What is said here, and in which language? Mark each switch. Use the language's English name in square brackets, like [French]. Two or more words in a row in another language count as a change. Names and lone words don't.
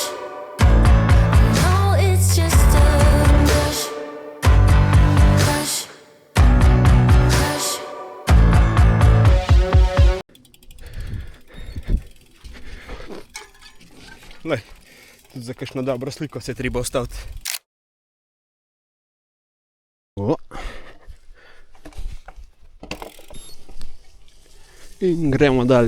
[English] I know it's just a crush, crush, crush. [Slovenian] Lej, tudi za kakšno dobro sliko se je treba ustaviti. In gremo dalje.